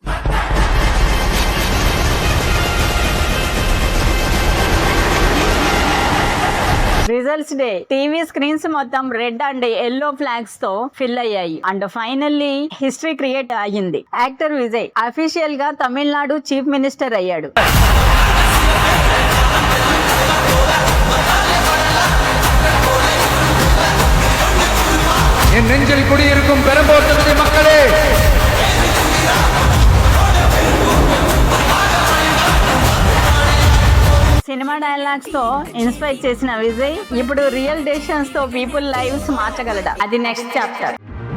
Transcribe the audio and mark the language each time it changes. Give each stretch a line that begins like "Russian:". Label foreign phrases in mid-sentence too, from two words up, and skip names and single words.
English: results day TV screens
Telugu: మొత్తం
English: red and yellow flags
Telugu: తో ఫిల్ అయ్యాయి.
English: and finally history create
Telugu: అయ్యింది. యాక్టర్ విజయ్ అఫీషియల్ గా తమిళనాడు
English: chief minister
Telugu: అయ్యాడు.
Tamil: என் நெஞ்சில் குடியிருக்கும் பெரும்போர் தொகுதி மக்களே,
English: cinema dialogues
Telugu: తో ఇన్స్పైర్ చేసిన విజయ్ ఇప్పుడు
English: real decisions
Telugu: తో
English: people lives
Telugu: మార్చగలడా? అది
English: next chapter.